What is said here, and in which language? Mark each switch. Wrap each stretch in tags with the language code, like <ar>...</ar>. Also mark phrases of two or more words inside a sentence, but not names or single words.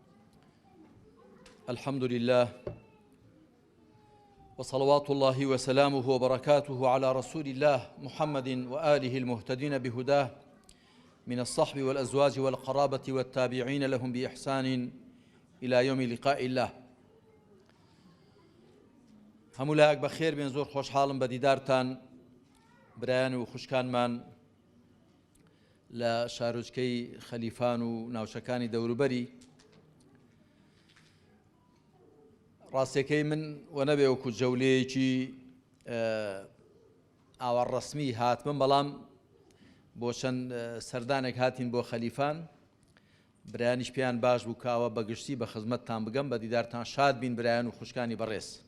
<ar>الحمد لله وصلوات الله وسلامه وبركاته على رسول الله محمد وآله المهتدين بهداه من الصحب والأزواج والقرابة والتابعين لهم بإحسان إلى يوم لقاء الله.</ar> <ckb>هەموو بخير بين زور خۆشحاڵم بە دیدارتان برایان و خوشکانمان لە شارۆچکەی خەلیفان و ناوچەکانی دەوروبەری. ڕاستیەکەی من وە نەبێ وەکو جەولەیەکی ئاوەڕەسمی هاتمم، بەڵام بۆ چەند سەردانێک هاتین بۆ خەلیفان، برایانیش پێیان باش بوو کاوە بەگشتی بە خزمەتتان بگەم، بە دیدارتان شاد بین برایان و خوشکانی بەڕێز.</ckb>